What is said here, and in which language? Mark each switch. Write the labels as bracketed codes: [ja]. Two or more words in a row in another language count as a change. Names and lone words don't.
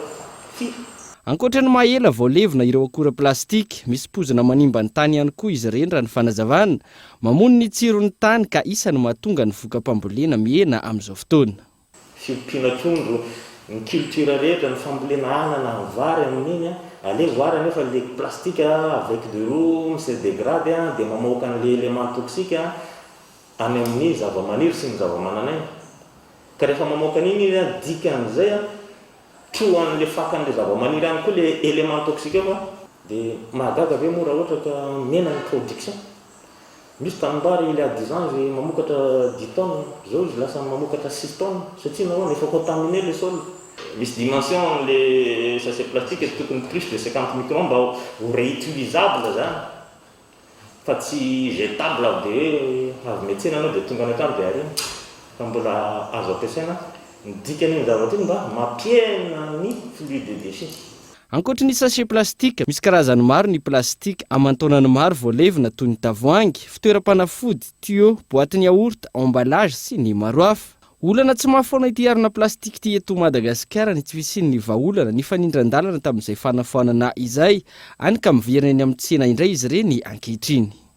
[mg] Ankoatra ny mahela voalevina ireo akora plastika, misy pozina manimba ny tany ihany koa izy ireny raha ny fanazavana, mamono ny tsiron'ny tany ka isany mahatonga ny voka-pambolena mihena amin'izao fotoana. Fiompiana trondro, ny culture rehetra, ny fambolena anana, ny vary amin'iny, ale vary nefa [fr] le plastique avec de l'eau se dégrade [mg] dia mamoaka an' [fr] le élément toxique [mg] any amin'ny zava-maniry sy ny zava-mananaina. Ka rehefa mamoaka an'iny dikan'izay troan'le fakan'le zava-maniry any koa [fr] le élément toxique [mg] fa dia mahagaga ve moa raha ohatra ka mena ny production. Misy tanimbary [fr] il y a 10 ans [mg] izy mamokatra 10 tonnes, zao izy lasa mamokatra 6 tonnes satria nahoana efa [fr] contaminé le sol. [mg] Misy [fr] dimension le sachet plastique [mg] tokony [fr] plus de 50 microns [mg] mba ho réutilisable zany fa tsy jetable dia avy metsena anao dia tonga any an-trano dia arina fa mbola azo ampiasaina. Ny dikany ny zavatra iny mba mampiena ny [fr] flux de déchets. [mg] Ankoatra ny sachet plastika, misy karazany maro ny plastika aman-taonany maro voalevina toy ny tavoahangy, fitoeram-panafody, tuyau, boaty ny yaourt, emballage sy ny maro hafa. olana tsy mahafaona ity arina plastika ty eto Madagasikara ny tsy fisian'ny vahaolana ny fanindran-dalana tamin'izay fanafoanana izay, any ka miverina eny amin'ny tsena indray izy ireny ankehitriny.